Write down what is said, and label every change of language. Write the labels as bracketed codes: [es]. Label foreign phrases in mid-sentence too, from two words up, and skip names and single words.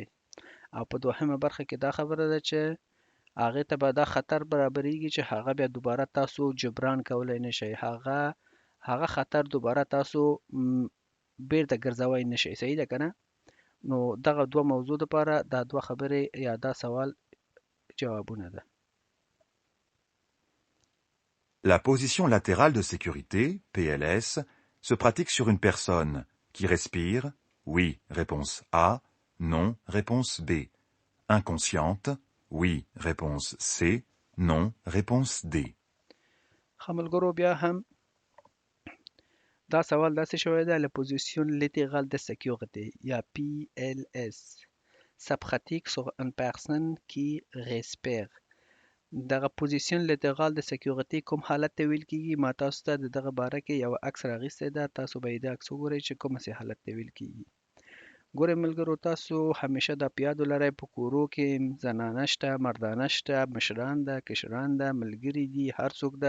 [ps] او په دوهمه برخه کې دا خبره ده چې هغې ته به دا خطر برابرېږي چې هغه بیا دوباره تاسو جبران کولی نه شئ، هغه خطر دوباره تاسو بیرته ګرځوی نه شئ. صحیح ده که نه؟ نو دغه دوه موضوع دپاره دا دوه خبرې یا دا سوال جوابونه ده. [fr] La position latérale de sécurité, PLS, se pratique sur une personne qui respire, oui, réponse A, non, réponse B. Inconsciente, oui, réponse C, non, réponse D. [ps] خملګرو بیا هم دا سوال داسې شوی ده [fr] la position latérale de sécurité [ps] یا [fr] PLS ça pratique sur une personne qui respire. [ps] دغه پوزیشن لیترال د سکیورټي کوم حالت ته ویل کېږي؟ ما تاسو ته دغه باره کې یو عکس راغیستی ده، تاسو به یې دا عکس وګورئ چې کومسې حالت ته ویل کېږي. ګورئ ملګرو تاسو همیشه دا په یاد ولرئ په کورو کې زنانه شته، مردانه شته، مشران ده، کشران ده، ملګري دي، هر څوک ده.